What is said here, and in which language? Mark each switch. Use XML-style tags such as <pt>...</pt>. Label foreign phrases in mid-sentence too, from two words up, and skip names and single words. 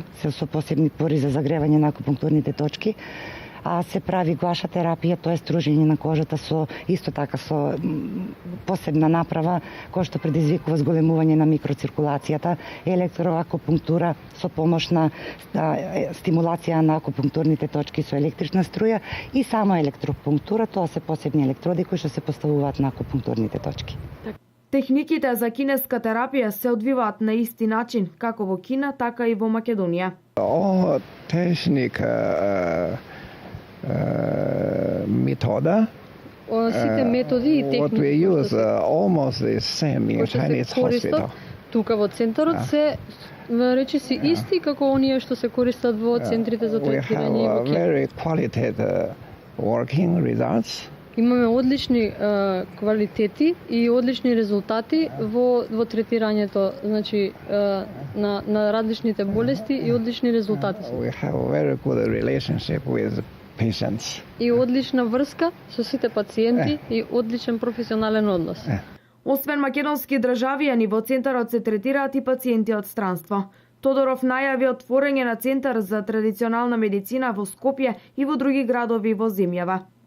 <mk>со посебни пори за загревање на акупунктурните точки, а се прави гуаша терапија, тоа е стружење на кожата со исто така со посебна направа која што предизвикува зголемување на микроциркулацијата, електроакупунктура со помош на стимулација на акупунктурните точки со електрична струја и само електропунктура, тоа се посебни електроди кои што се поставуваат на акупунктурните точки. Техниките за кинеска терапија се одвиваат на исти начин како во Кина, така и во Македонија. Ова техника metoda. Сите методи и техники</mk> <en>What we use almost the same in Chinese hospital.</en> <mk>Тука во центарот се речиси исти како оние што се користат во центрите за третирање во Кина.</mk> <en>Very qualitative working results.</en> <mk>Имаме одлични квалитети и одлични резултати во третирањето, значи на различните болести и одлични резултати.</mk> <en>We have a very good relationship with patients.</en> <mk>И одлична врска со сите пациенти и одличен професионален однос. Освен македонски државјани, во центарот се третираат и пациенти од странство. Тодоров најави отворање на центар за традиционална медицина во Скопје и во други градови во земјава.</mk>